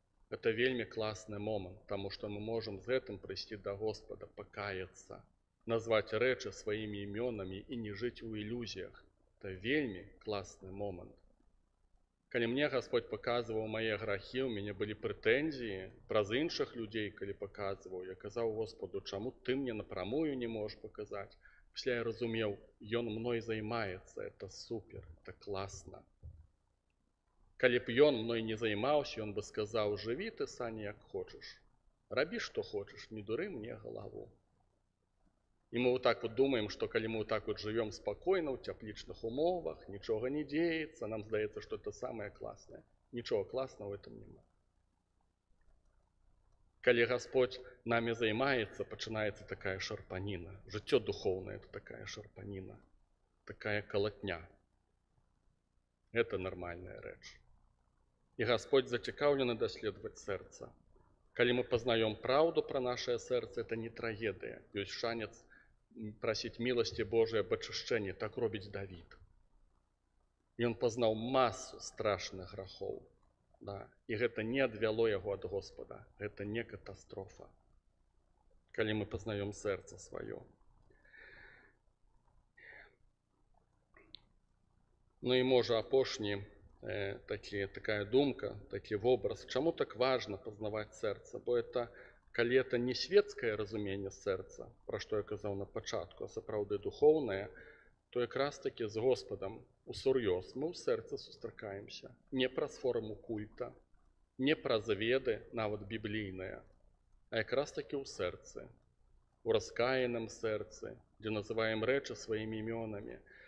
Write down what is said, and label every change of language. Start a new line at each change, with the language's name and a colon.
Belarusian: Это вельмі класны момант, таму што мы можам з гэтым прыйсці да Господа, пакаяцца, назваць рэчы сваімі імёнамі і не жыць у ілюзіях. Это вельмі класны момант. Калі мне Господь паказваў мае грахі, у мяне былі прэтэнзіі праз іншых людзей, калі паказваў, я казаў Господу: чаму ты мне напрамую не можаш паказаць? Пасля я разумеў, ён мной займаецца, это супер, это класна. Калі б ён мной не займаўся, ён бы сказаў: жыві ты, Саня, як хочаш, рабі, што хочаш, не дуры мне галаву.
Russian: И мы вот так вот думаем, что когда мы вот так вот живем спокойно, в тепличных умовах, ничего не деется,
Belarusian: нам здаецца,
Russian: что это самое классное. Ничего классного в этом нема.
Belarusian: Калі Господь нами займаецца, пачынаецца такая шарпаніна. Жыццё духоўнае – это такая шарпаніна, такая колотня. Это нормальная рэч. И Господь зацікаўлены даследаваць сэрца. Калі
Russian: мы познаем правду про наше сердце, это не трагедия. Есть шанец просить милости Божией об очищении. Так робить Давид. И он познал массу страшных грехов. Да. И это не отвело его от Господа. Это не катастрофа. Коли мы познаем сердце свое.
Belarusian: Ну и может апошні такая думка, такі вобраз.
Russian: Чаму так важно познавать сердце?
Belarusian: Бо это, калі это не светское разуменне сердца, про что я казаў на пачатку, а сапраўды духовное, то якраз таки з Господом усур'ёз мы ў сердце сустракаемся. Не праз форму культа, не праз веды, нават біблійныя, а якраз таки ў сердце, у раскаянном сердце,
Russian: где называем рэчы своими именами.